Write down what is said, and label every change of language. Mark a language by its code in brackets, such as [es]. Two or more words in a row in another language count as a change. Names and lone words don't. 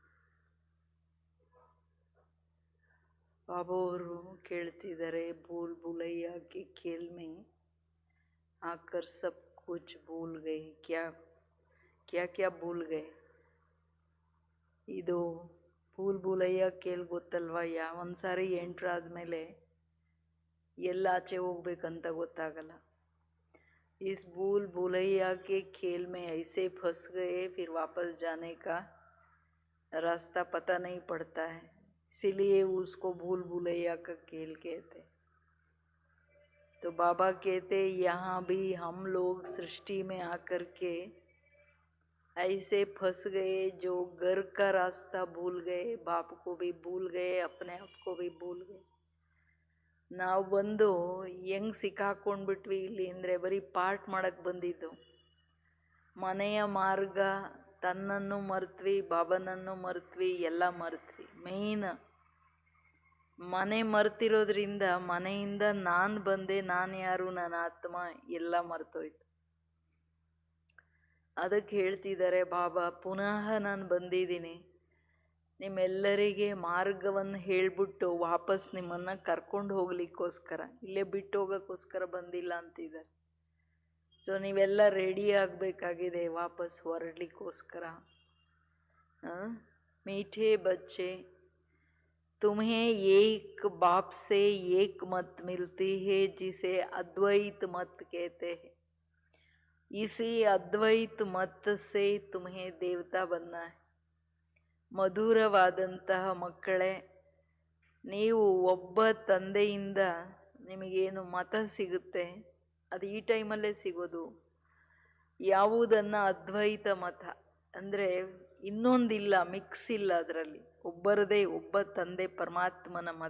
[kn] ಬಾಬಾ ಅವರು ಕೇಳ್ತಿದ್ದಾರೆ, [hi] भूल भुलैया के खेल में आकर सब कुछ भूल गए, क्या क्या क्या भूल गए, ಕ್ಯಾ ಕ್ಯಾ ಕ್ಯಾ ಭೂಲ್ ಗए. [kn] ಇದು ಭೂಲ್ ಭುಲೈಯ ಕೇಲ್ ಗೊತ್ತಲ್ವಾ? ಒಂದ್ಸಾರಿ ಎಂಟ್ರಾದ್ಮೇಲೆ ಎಲ್ಲ ಆಚೆ ಹೋಗ್ಬೇಕಂತ ಗೊತ್ತಾಗಲ್ಲ. [hi] इस भूल भुलैया के खेल में ऐसे फंस गए, फिर वापस जाने का रास्ता पता नहीं पड़ता है. इसीलिए उसको भूल भुलैया का खेल कहते. तो बाबा कहते यहाँ भी हम लोग सृष्टि में आकर के ऐसे फंस गए जो घर का रास्ता भूल गए, बाप को भी भूल गए, अपने आप को भी भूल गए. [kn] ನಾವು ಬಂದು ಹೆಂಗೆ ಸಿಕ್ಕಾಕೊಂಡ್ಬಿಟ್ವಿ ಇಲ್ಲಿ ಅಂದರೆ, ಬರೀ ಪಾರ್ಟ್ ಮಾಡಕ್ಕೆ ಬಂದಿದ್ದು. ಮನೆಯ ಮಾರ್ಗ, ತನ್ನನ್ನು ಮರೆತ್ವಿ, ಬಾಬನನ್ನು ಮರೆತ್ವಿ, ಎಲ್ಲ ಮರೆತ್ವಿ. ಮೇಯ್ನ್ ಮನೆ ಮರ್ತಿರೋದ್ರಿಂದ ಮನೆಯಿಂದ ನಾನು ಬಂದೆ, ನಾನು ಯಾರು, ನನ್ನ ಆತ್ಮ ಎಲ್ಲ ಮರ್ತೋಯ್ತು. ಅದಕ್ಕೆ ಹೇಳ್ತಿದ್ದಾರೆ ಬಾಬಾ, ಪುನಃ ನಾನು ಬಂದಿದ್ದೀನಿ ನಿಮ್ಮೆಲ್ಲರಿಗೆ ಮಾರ್ಗವನ್ನು ಹೇಳ್ಬಿಟ್ಟು ವಾಪಸ್ ನಿಮ್ಮನ್ನು ಕರ್ಕೊಂಡು ಹೋಗ್ಲಿಕ್ಕೋಸ್ಕರ, ಇಲ್ಲೇ ಬಿಟ್ಟು ಹೋಗೋಕ್ಕೋಸ್ಕರ ಬಂದಿಲ್ಲ ಅಂತಿದ್ದಾರೆ. ಸೊ ನೀವೆಲ್ಲ ರೆಡಿ ಆಗಬೇಕಾಗಿದೆ ವಾಪಸ್ ಹೊರಡ್ಲಿಕ್ಕೋಸ್ಕರ. [hi] मीठे बच्चे, तुम्हें एक बाप से एक मत मिलती है जिसे अद्वैत मत कहते हैं. इसी अद्वैत मत से तुम्हें देवता बनना है. [kn] ಮಧುರವಾದಂತಹ ಮಕ್ಕಳೇ, ನೀವು ಒಬ್ಬ ತಂದೆಯಿಂದ ನಿಮಗೇನು ಮತ ಸಿಗುತ್ತೆ, ಅದು ಈ ಟೈಮಲ್ಲೇ ಸಿಗೋದು. ಯಾವುದನ್ನು ಅದ್ವೈತ ಮತ ಅಂದರೆ ಇನ್ನೊಂದಿಲ್ಲ, ಮಿಕ್ಸ್ ಇಲ್ಲ, ಅದರಲ್ಲಿ ಒಬ್ಬರದೇ ಒಬ್ಬ ತಂದೆ ಪರಮಾತ್ಮನ ಮತ.